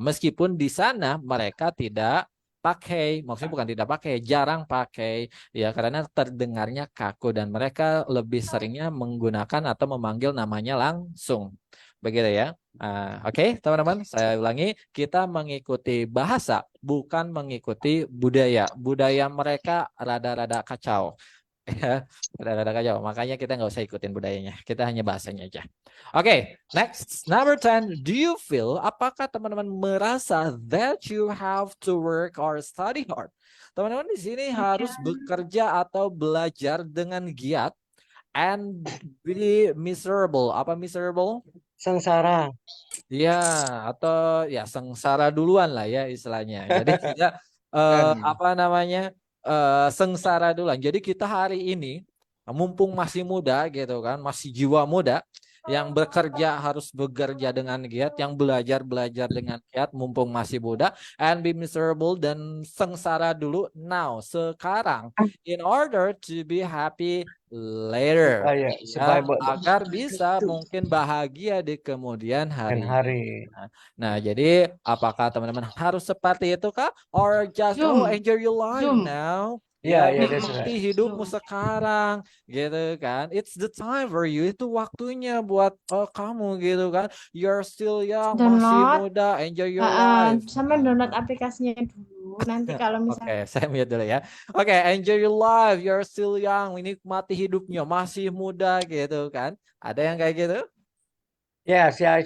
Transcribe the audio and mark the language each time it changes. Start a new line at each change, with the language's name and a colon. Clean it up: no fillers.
Indonesian: Meskipun di sana mereka tidak pakai, maksudnya bukan tidak pakai, jarang pakai ya karena terdengarnya kaku dan mereka lebih seringnya menggunakan atau memanggil namanya langsung. Begitu ya. Oke, teman-teman, saya ulangi, kita mengikuti bahasa, bukan mengikuti budaya. Budaya mereka rada-rada kacau. Ya, rada-rada kacau. Makanya kita nggak usah ikutin budayanya. Kita hanya bahasanya aja. Oke, next.
English: Number 10, do you feel,
Indonesian: apakah teman-teman merasa
English: that you have to work or study hard?
Indonesian: Teman-teman di sini harus bekerja atau belajar dengan giat
English: and be miserable.
Indonesian: Apa miserable? Sengsara. Ya, atau ya sengsara duluan lah ya istilahnya. Jadi kita apa namanya sengsara duluan. Jadi kita hari ini mumpung masih muda gitu kan, masih jiwa muda, yang bekerja harus bekerja dengan giat, yang belajar dengan giat mumpung masih muda,
English: and be miserable
Indonesian: dan sengsara dulu
English: now
Indonesian: sekarang,
English: in order to be happy later.
Indonesian: Ya, agar bisa mungkin bahagia di kemudian hari. Nah, jadi apakah teman-teman harus seperti itu kah?
English: Or just enjoy your life now?
Indonesian: Ya, nikmati hidupmu sekarang, gitu kan?
English: It's the time for you.
Indonesian: Itu waktunya buat kamu, gitu kan?
English: You're still young,
Indonesian: masih muda,
English: enjoy your life.
Indonesian: Sama download aplikasinya dulu. Nanti kalau misalnya. Oke, saya mute dulu ya. Oke,
English: enjoy your life. You're still young.
Indonesian: Nikmati hidupnya, masih muda, gitu kan? Ada yang kayak gitu?
English: Yes.